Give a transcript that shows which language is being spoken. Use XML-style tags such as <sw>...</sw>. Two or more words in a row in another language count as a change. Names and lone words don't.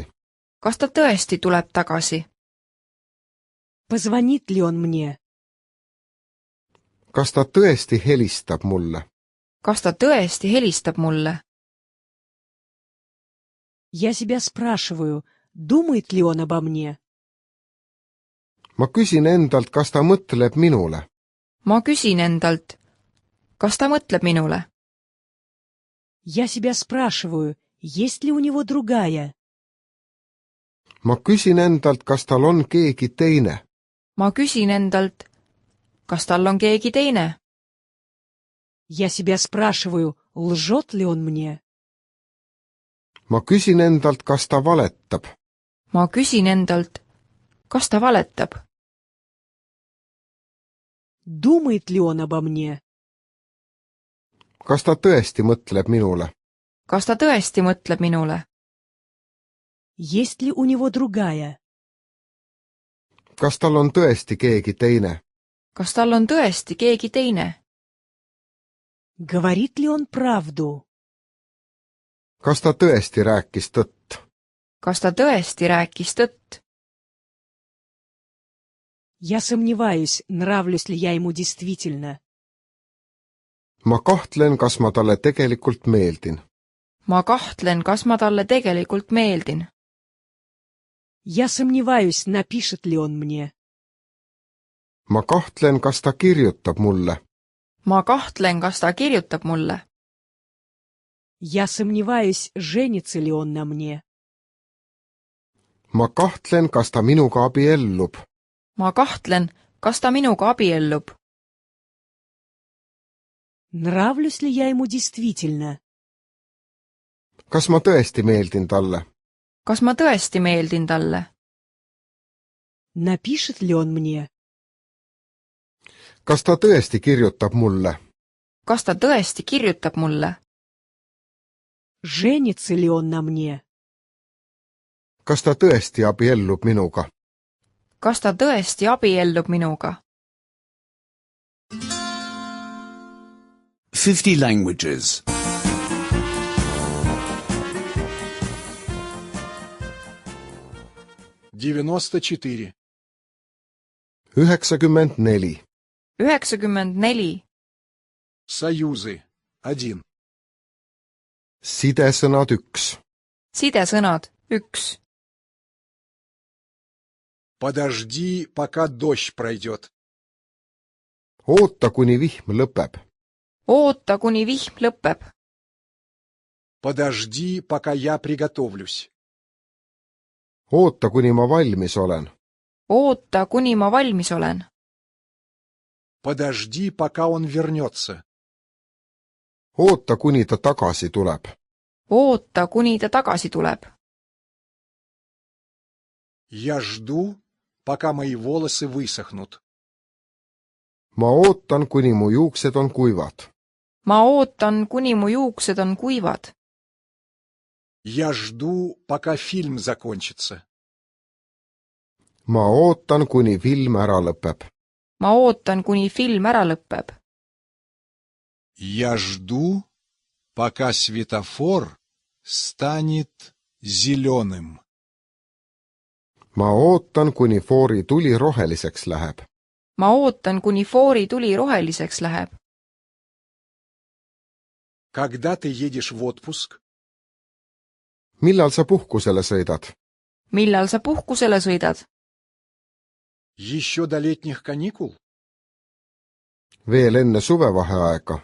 <et>Kas ta tõesti tuleb tagasi?</et> <ru>Позвонит ли он мне?</ru> <et>Kas ta tõesti helistab mulle? Kas ta tõesti helistab mulle?</et> <ru>Я себя спрашиваю, думает ли он обо мне?</ru> <et>Ma küsin endalt, kas ta mõtleb minule. Ma küsin endalt, kas ta mõtleb minule?</et> <ru>Я себя спрашиваю, есть ли у него другая?</ru> <et>Ma küsin endalt, kas tal on keegi teine. Ma küsin endalt, kas tal on keegi teine?</et> <ru>Я себя спрашиваю, лжет ли он мне?</ru> <et>Ma küsin endalt, kas ta valetab. Ma küsin endalt, kas ta valetab?</et> <ru>Думает ли он обо мне?</ru> <et>Kas ta tõesti mõtleb minule? Kas ta tõesti mõtleb minule?</et> <ru>Есть ли у него другая?</ru> <et>Kas tal on tõesti keegi teine? Kas tal on tõesti keegi teine?</et> <ru>Говорит ли он правду?</ru> <et>Kas ta tõesti rääkis tõtt? Kas ta tõesti rääkis tõtt?</et> <ru>Я сомневаюсь, нравлюсь ли я ему действительно.</ru> <et>ma kahtlen, kas ma talle tegelikult meeldin. ma kahtlen, kas ma talle tegelikult meeldin.</et> <ru>Я сомневаюсь, напишет ли он мне.</ru> <et>ma kahtlen, kas ta kirjutab mulle. ma kahtlen, kas ta kirjutab mulle.</et> <ru>Я сомневаюсь, женится ли он на мне.</ru> <et>ma kahtlen, kas ta minuga abiellub. ma kahtlen, kas ta minuga abiellub.</et> <ru>Нравлюсь ли я ему действительно?</ru> <et>kas ma tõesti meeldin talle? kas ma tõesti meeldin talle?</et> <ru>Напишет ли он мне?</ru> <et>kas ta tõesti kirjutab mulle? kas ta tõesti kirjutab mulle?</et> <ru>Женится ли он на мне?</ru> <et>kas ta tõesti abiellub minuga? kas ta tõesti abiellub minuga?</et> <en>50 languages. 94. 94. 94.</en> <ru>Союзы. 1.</ru> <et>sidesõnad 1. sidesõnad 1.</et> <ru>Подожди, пока дождь пройдет.</ru> <et>oota, kuni vihm lõpeb. oota, kuni vihm lõpeb.</et> <ru>Подожди, пока я приготовлюсь.</ru> <et>oota, kuni ma valmis olen. oota, kuni ma valmis olen.</et> <ru>Подожди, пока он вернется.</ru> <et>oota, kuni ta tagasi tuleb. oota, kuni ta tagasi tuleb.</et> <ru>Я жду, пока мои волосы высохнут.</ru> <et>ma ootan, kuni mu juuksed on kuivad. ma ootan, kuni mu juuksed on kuivad.</et> <ru>Я жду, пока фильм закончится.</ru> <et>ma ootan, kuni film ära lõpeb. ma ootan, kuni film ära lõpeb.</et> <ru>Я жду, пока светофор станет зеленым.</ru> <et>ma ootan, kuni foori tuli roheliseks läheb. ma ootan, kuni foori tuli roheliseks läheb.</et> <ru>Когда ты едешь в отпуск?</ru> <et>millal sa puhkusele sõidad? millal sa puhkusele sõidad?</et> <ru>Еще до летних каникул?</ru> <et>veel enne suvevaheaega.</et>